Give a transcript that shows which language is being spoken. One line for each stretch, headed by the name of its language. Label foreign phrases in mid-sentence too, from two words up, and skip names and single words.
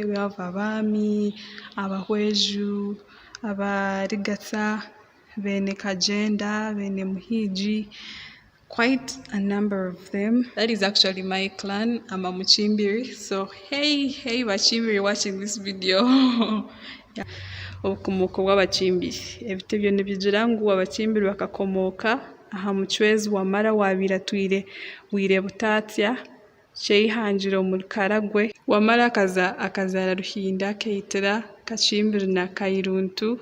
English: We have Abami, Abahweju, Abarigata, Bene Kagenda, Bene Muhiji. Quite a number of them. That is actually my clan. I'm a Muchimbiri. So hey Bachimbiri watching this video. Yeah.
Nyankole: Obukomooko bw'Abakimbiri. Ebite byonna bigira ngu Abakimbiri bakakomoka aha muchwezi wamara wabiratwire wire butatya kyeyihangira omu Karagwe wamara akazaara Ruhinda keitira Kakimbiri na Kairuntu.